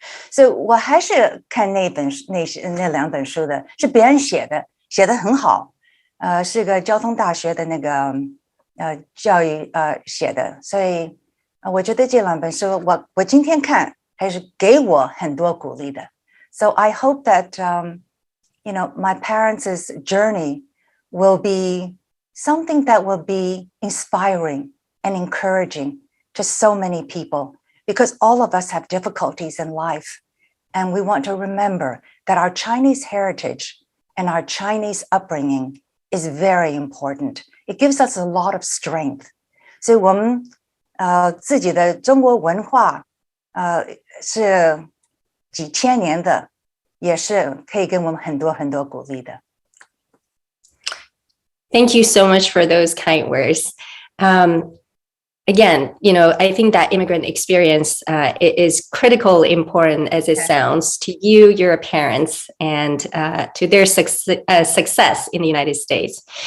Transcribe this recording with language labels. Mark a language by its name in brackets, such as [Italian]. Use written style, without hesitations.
[Chinese] 所以我还是看那两本书的，是别人写的很好，是个交通大学的那个教育写的，所以我觉得这两本书我今天看还是给我很多鼓励的。 [English] So I hope that my parents' journey will be something that will be inspiring and encouraging to so many people, because all of us have difficulties in life. And we want to remember that our Chinese heritage and our Chinese upbringing is very important. It gives us a lot of strength. [Chinese] 所以我们自己的中国文化是几千年的，也是可以给我们很多很多鼓励的。 [English] Thank you so much for those kind words. Again, I think that immigrant experience is critically important as it sounds to you, your parents, and to their success in the United States.